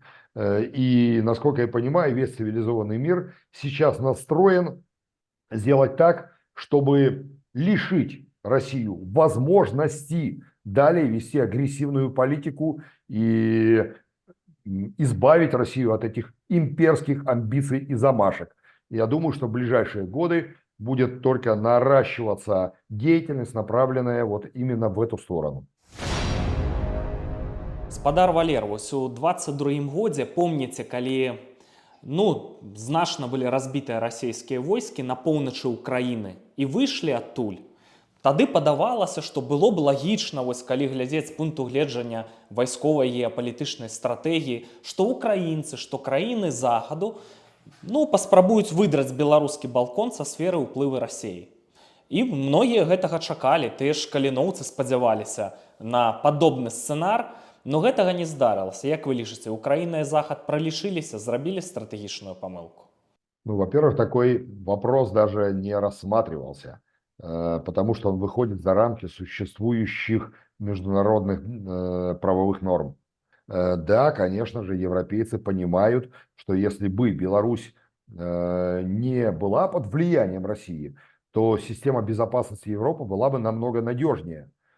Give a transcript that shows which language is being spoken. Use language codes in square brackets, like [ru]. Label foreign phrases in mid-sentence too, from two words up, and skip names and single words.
[be] И, насколько я понимаю, весь цивилизованный мир сейчас настроен сделать так, чтобы лишить Россию возможности далее вести агрессивную политику и избавить Россию от этих имперских амбиций и замашек. Я думаю, что в ближайшие годы будет только наращиваться деятельность, направленная вот именно в эту сторону. Спадар Валер, вось у 22 годзе помніце, калі значна былі разбітыя расійскія войскі на поўначы Украіны і выйшлі адтуль. Тады падавалася, што было б лагічна, вось калі глядзець з пункту гледжання вайсковай геапалітычнай стратэгіі, што украінцы, што краіны захаду паспрабуюць выдраць беларускі балкон са сферы ўплыву Расіі. І многія гэтага чакалі, тыя ж каліноўцы спадзяваліся на падобны сцэнар, но гэтага не здарылася. Як вы лічыце, Украіна і Захад пралічыліся, зрабілі стратэгічную памылку? [ru] Во-первых, такой вопрос даже не рассматривался, потому что он выходит за рамки существующих международных правовых норм. Да, конечно же, европейцы понимают, что если бы Беларусь не была под влиянием России, то система безопасности Европы была бы намного надежнее.